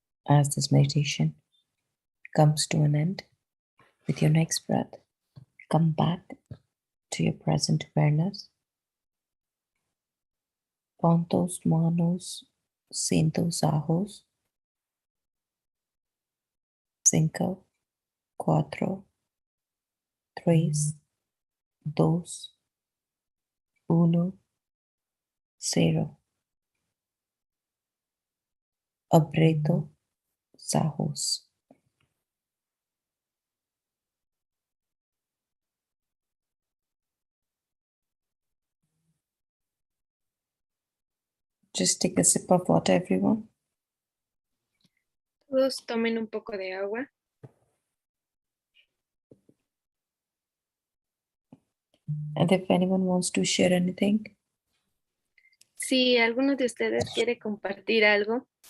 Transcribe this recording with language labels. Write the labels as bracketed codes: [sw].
[en] As this meditation comes to an end, with your next breath, come back to your present awareness. [es] Pon tus manos en tus ojos. 5, 4, 3, 2, 1, 0. Abreto ojos. [en] Just take a sip of water, everyone. [es] Todos tomen un poco de agua. [en] And if anyone wants to share anything, [es] Si alguno de ustedes quiere compartir algo,